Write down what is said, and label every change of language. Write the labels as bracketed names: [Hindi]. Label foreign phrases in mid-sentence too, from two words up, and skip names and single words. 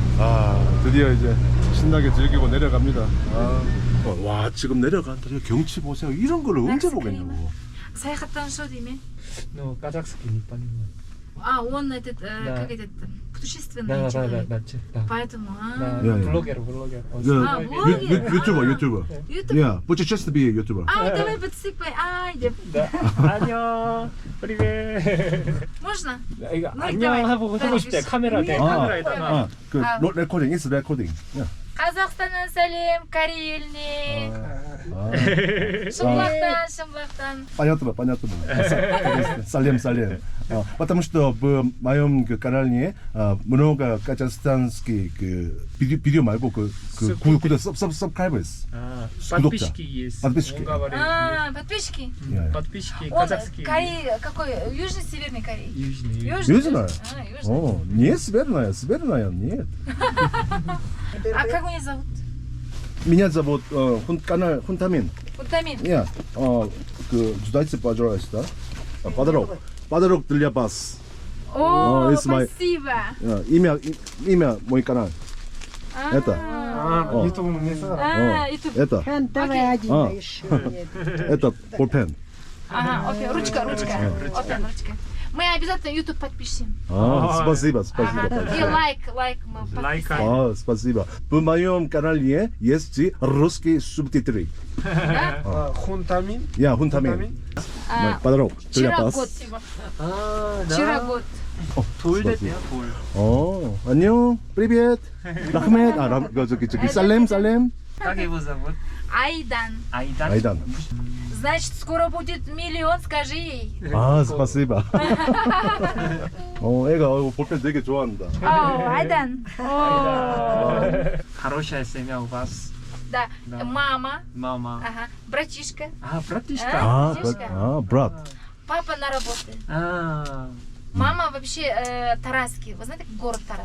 [Korean] 아, 드디어 이제 신나게 즐기고 내려갑니다. 와, 지금 내려간다. 경치 보세요. 이런 걸 언제 보겠냐고. [Kazakh] Саяхаттан что деме? [Russian] Ну, казахский не понимаю. А, он этот, Да. как этот, путешественный Да, человек. да. Поэтому, Да, Я. блогер. Он А, снимает блогер? видео. [Korean] 유튜버. [Russian] YouTube? Я, путешественный 유튜버. А, давай подсыпай. Айде. Да. 안녕. привет. Можно? [Korean] 이거 [Russian] Ну, [Korean] 안녕 [Russian] давай. [Korean] 하고 [Russian] Да, [Korean] 싶대. [Russian] пиши. [Korean] 카메라 대 카메라에다가. 그 레코딩, 있어 레코딩. [Kazakh] Казахстаннан сәлем, Кареліне. Шымлақтан. [Russian] Понятно. Салем. Потому что в моем канале много казахстанский видео [Korean] 말고 구독 [Russian] subscribers. [Korean] 아, 구독자. [Russian] подписчики есть. подписчики. Он говорит, А, подписчики. подписчики Он казахские. Корея, какой? Южный, Северный Корея? Южный. Южная? А, южный. Не северная, нет. А как меня зовут? Меня зовут канал Хунтамин. Утамин. Я, ждайте, пожалуйста. Подарок для вас. О, [English] it's my- [Russian] спасибо. имя мой канал. Это. А, YouTube не знаю. А, и тут. Это. Давай один А. еще. Это 볼пен. Ага, окей, ручка. Вот там ручка. Мы обязательно YouTube подпишем. Спасибо. И лайк мы подписали. Спасибо. В моем канале есть русские субтитры. Да? Хунтамин. Я Хунтамин. А, подарок для Вчера вас. год. [Korean] 아, [Russian] Вчера год. [Korean] 돌 됐대요, 돌. 안녕. привет. 라흐멧. 저기 살렘. [Russian] Как его зовут? Айдан. [Korean] 아이단. [Russian] Значит, скоро будет миллион, скажи ей. спасибо. [Korean] 애가 볼펜 되게 좋아한다. [Russian] О, Айдан. О. Хорошее семья у вас. Да, Да. мама, Мама. ага, братишка, А, братишка. брат. папа на работе. А, Мама вообще Тараски. Вы знаете, город Тарас?